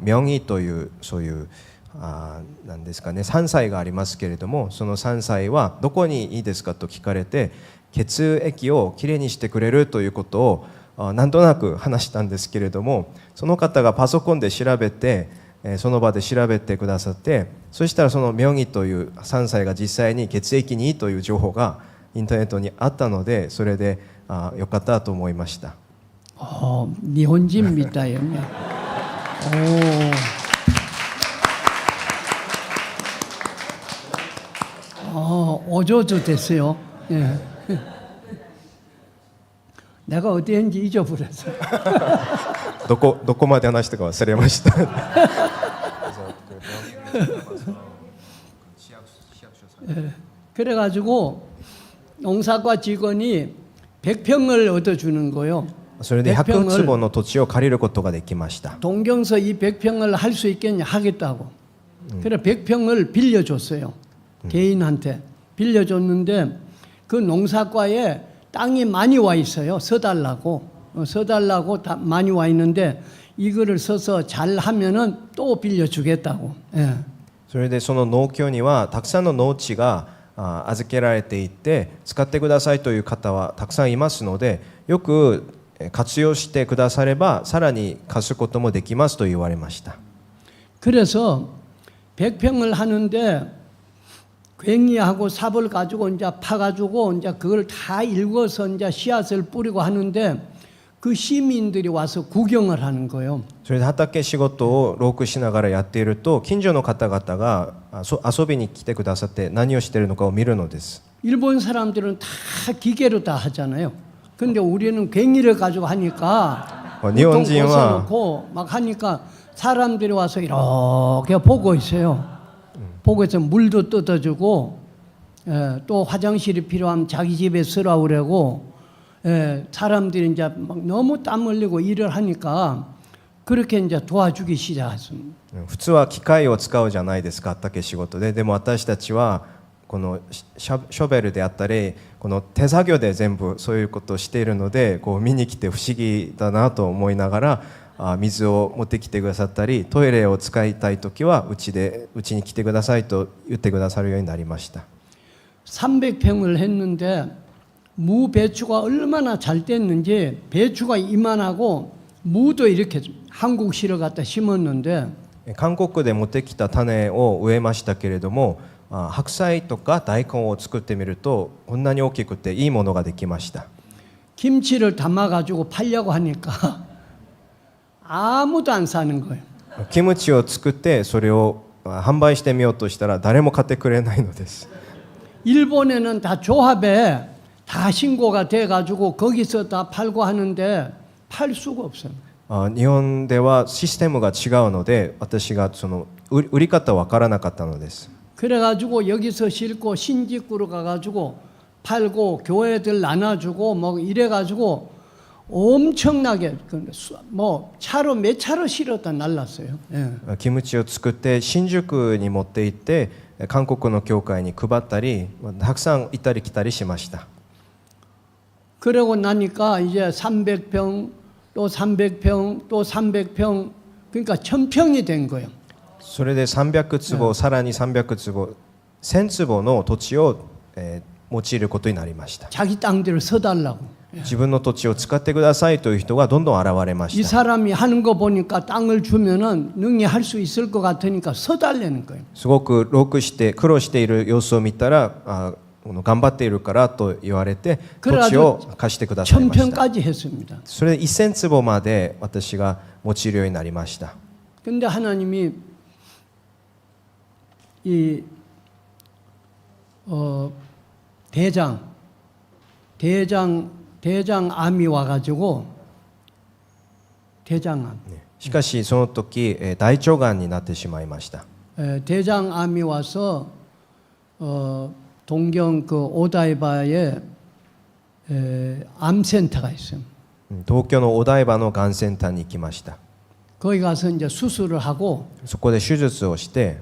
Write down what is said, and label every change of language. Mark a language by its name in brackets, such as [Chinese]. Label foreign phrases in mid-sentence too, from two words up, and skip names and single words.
[Japanese] 明義というそういうなんですかね、山菜がありますけれども、その山菜はどこにいいですかと聞かれて、血液をきれいにしてくれるということをなんとなく話したんですけれども、その方がパソコンで調べて、その場で調べてくださって、そしたらその明義という山菜が実際に血液にいいという情報がインターネットにあったので、それでよかったと思いました。日本人みたいよね。お上手ですよ。 [Korean] 내가 어디 했는지 잊어버렸어. [Japanese] どこまで話したか忘れました。 [Korean] 그래가지고 농사과 직원이 100평을 얻어주는 거요. それで100坪の土地を借りることができました。 동경서 이 100평을 할 수 있겠냐 하겠다고. 그래 100평을 빌려줬어요. 개인한테 빌려줬는데 그 농사과에 땅이 많이 와 있어요. 서달라고 많이 와 있는데 이거를 써서 잘 하면은 또 빌려주겠다고. 예. [Japanese] それでその農協にはたくさんの農地が預けられていて、使ってくださいという方はたくさんいますので、よく活用してくださればさらに貸すこともできますと言われました。 [Korean] 그래서 100평을 하는데 괭이하고 삽을 가지고 이제 파가지고 이제 그걸 다 읽어서 이제 씨앗을 뿌리고 하는데 그 시민들이 와서 구경을 하는 거예요. [Japanese] それで畑仕事をロークしながらやっていると、近所の方々が遊びに来てくださって何をしているのかを見るのです。 [Korean] 일본 사람들은 다 기계로 다 하잖아요. 근데 우리는 괭이를 가지고 하니까 일본 보통 벗어놓고 막 하니까 사람들이 와서 이렇게 보고 있어요. 보고 있으면 물도 뜯어주고, 또 화장실이 필요하면 자기 집에 쓰라고 그러고, 사람들이 이제 막 너무 땀 흘리고 일을 하니까 그렇게 이제 도와주기 시작했습니다. [Japanese] 普通は機械を使うじゃないですか、畑仕事で。でも私たちはこのショベルであったり、この手作業で全部そういうことをしているので、こう見に来て不思議だなと思いながら、水を持ってきてくださったり、トイレを使いたいときはうちに来てくださいと言ってくださるようになりました。 [Korean] 300평을 했는데 무 배추가 얼마나 잘 됐는지, 배추가 이만하고 무도 이렇게 한국 실어 갖다 심었는데, [Japanese] 韓国で持ってきた種を植えましたけれども、白菜とか大根を作ってみるとこんなに大きくていいものができました。 [Korean] 김치를 담아가지고 팔려고 하니까 아무도 안 사는 거예요. [Japanese] キムチを作ってそれを販売してみようとしたら誰も買ってくれないのです。 [Korean] 일본에는 다 조합에 다 신고가 돼가지고 거기서 다 팔고 하는데 팔 수가 없어요. [Japanese] 日本ではシステムが違うので、私がその売り方わからなかったのです。 [Korean] 그래가지고 여기서 싣고 신직구로 가가지고 팔고 교회들 나눠주고 뭐 이래가지고 엄청나게 뭐 차로 몇 차로 실었다 날랐어요. 예. [Japanese] キムチを作って新宿に持って行って韓国の教会に配ったり、たくさん行ったり来たりしました。 [Korean] 그러고 나니까 이제 300평 또 300평 또 300평, 그러니까 1000평이 된 거예요. [Japanese] それで300坪、さらに300坪、1000坪の土地を用いることになりました。 [Korean] 자기 땅들을 서달라고. [Japanese] 自分の土地を使ってくださいという人がどんどん現れま [Korean] 이 [Japanese] した。 [Korean] 사람이 하는 거 보니까 땅을 주면은 능히 할 수 있을 것 같으니까 서달라는 거예요. [Japanese] すごく労苦して苦労している様子を見たら、頑張っているからと言われて土地を貸してくださいました。 [Korean] 1000평까지 했습니다. [Japanese] それで1000坪まで私が用いるようになりました。 [Korean] 근데 하나님이 이 대장암이 와가지고 대장암. [Japanese] しかしその時大腸がんになってしまいました。 [Korean] 대장암이 와서 동경 그 오다이바에 암센터가 있어요. [Japanese] 東京のお台場のがんセンターに行きました。 [Korean] 거기 가서 이제 수술을 하고, [Japanese] そこで手術をして、